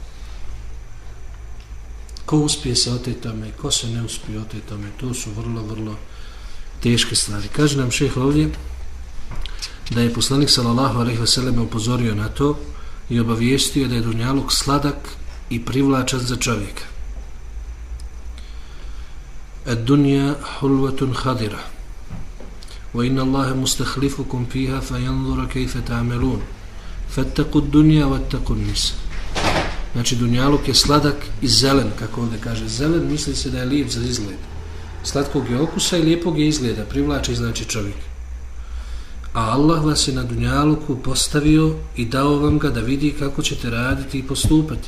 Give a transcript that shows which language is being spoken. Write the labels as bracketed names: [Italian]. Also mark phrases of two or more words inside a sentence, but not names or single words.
[Bosnian] Ko uspije se otetome, ko se ne uspije otetome, to su vrlo, vrlo teške stvari. Kaže nam šejh ovdje da je poslanik [Arabic] صلى الله عليه وسلم [Bosnian] upozorio na to i obavijestio da je dunjaluk sladak i privlačan za čovjeka. [Arabic] الدنيا حلوة خضرة وإن الله مستخلفكم فيها فينظر كيف تعملون فاتقوا الدنيا واتقوا النساء. [Bosnian] Znači dunjaluk je sladak i zelen, kako ovdje kaže. Zelen misli se da je lijep za izgled. Slatkog je okusa i lijepog je izgleda, privlači znači čovjek. A Allah vas je na dunjaluku postavio i dao vam ga da vidi kako ćete raditi i postupati.